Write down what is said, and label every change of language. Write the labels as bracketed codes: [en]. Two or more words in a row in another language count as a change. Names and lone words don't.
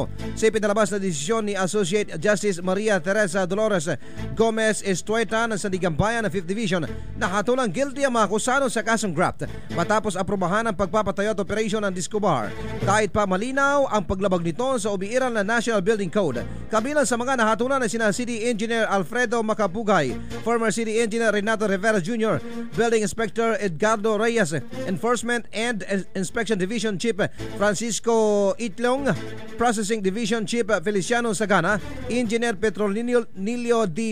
[tl] Sa ipinalabas na desisyon ni Associate Justice Maria Teresa Dolores Gomez Estueta ng Sandigan Bayan ng 5th Division, nakatulang guilty ang mga akusado sa kasong graft matapos aprobahan ang pagpapatayo at operasyon ng disco bar. Kahit pa malinaw ang paglabag nito sa umiiral na National Building Code. Kabilang sa mga nahatulan ay sina City Engineer Alfredo Macapugay, former City Engineer Renato Rivera Jr., Building Inspector Edgardo Reyes, Enforcement and Inspection Division Chief Francisco Itlong, Processing Division Chief Feliciano Sagana, Engineer Petronilio D.